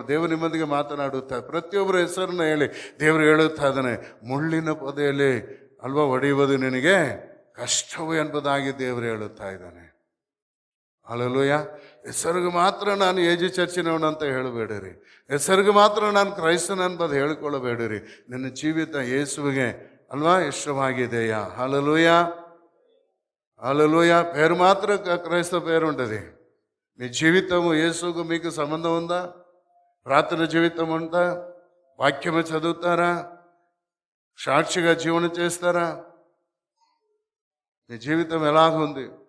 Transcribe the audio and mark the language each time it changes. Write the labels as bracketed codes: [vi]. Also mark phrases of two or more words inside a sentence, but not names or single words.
[kn] ದೇವರು ನಿಮ್ಮೊಂದಿಗೆ ಮಾತನಾಡುತ್ತಾ ಪ್ರತಿಯೊಬ್ಬರ ಹೆಸರನ್ನು ಹೇಳಿ ದೇವರು ಹೇಳುತ್ತಾ ಇದ್ದಾನೆ, ಮುಳ್ಳಿನ ಪೊದೆಯಲ್ಲಿ ಅಲ್ವಾ ಹೊಡೆಯುವುದು ನಿನಗೆ ಕಷ್ಟವು ಎಂಬುದಾಗಿ ದೇವರು ಹೇಳುತ್ತಾ ಇದ್ದಾನೆ. ಹಲ್ಲೆಲೂಯ. ಹೆಸರಿಗೆ ಮಾತ್ರ ನಾನು ಏಜಿ ಚರ್ಚಿನವನು ಅಂತ ಹೇಳಬೇಡಿರಿ, ಹೆಸರಿಗೆ ಮಾತ್ರ ನಾನು ಕ್ರೈಸ್ತನ ಎಂಬುದು ಹೇಳಿಕೊಳ್ಳಬೇಡಿರಿ. ನಿನ್ನ ಜೀವಿತ ಯೇಸುವಿಗೆ ಅಲ್ವಾ ಇಷ್ಟವಾಗಿದೆಯಾ? ಹಲ್ಲೆಲೂಯ, [te] హల్లెలూయా. పేరు మాత్రం క్రైస్తవ పేరు ఉంటుంది. నీ జీవితము యేసుకు మీకు సంబంధం ఉందా? ప్రార్థన జీవితం ఉందా? వాక్యము చదువుతారా? సాక్షిగా జీవనం చేస్తారా? నీ జీవితం ఎలాగుంది?